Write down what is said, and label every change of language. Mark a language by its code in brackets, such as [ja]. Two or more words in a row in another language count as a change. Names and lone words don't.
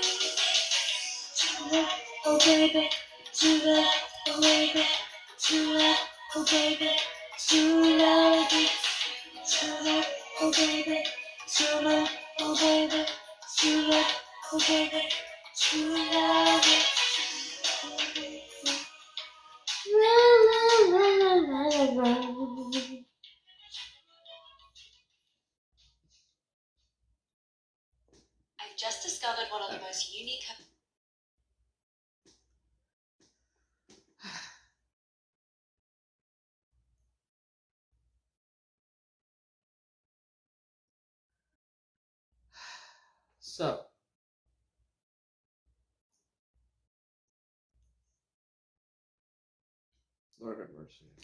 [en] True love, oh baby, true love, oh baby, true love, oh baby, true love is true love, oh baby, true love, oh baby, true love, oh baby, true love is la la la la la la. I've just discovered one of the most unique. So, Lord have mercy.